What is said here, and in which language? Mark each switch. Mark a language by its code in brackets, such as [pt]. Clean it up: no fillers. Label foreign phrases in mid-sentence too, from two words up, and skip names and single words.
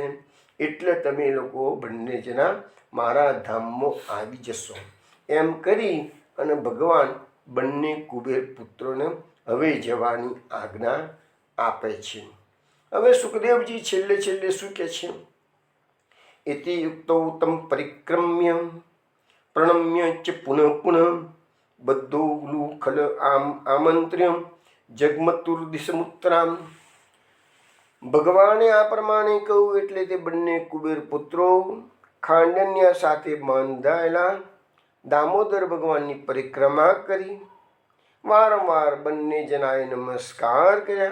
[gu] એટલે તમે લોકો બંને જણા મારા ધામમાં આવી જશો. એમ કરી અને ભગવાન બંને કુબેર પુત્રોને હવે જવાની આજ્ઞા આપે છે. હવે સુખદેવજી છેલ્લે શું કહે છે? [sa] इति युक्तौ तं परिक्रम्य प्रणम्य च पुनः पुनः बद्धौ खल आमंत्र्य जगमतुर्दिशमुत्तराम. [gu] ભગવાને આ પ્રમાણે કહ્યું એટલે તે બંને કુબેર પુત્રો ખાંડન્ય સાથે બાંધાયેલા દામોદર ભગવાનની પરિક્રમા કરી. વારંવાર બંને જણાએ નમસ્કાર કર્યા.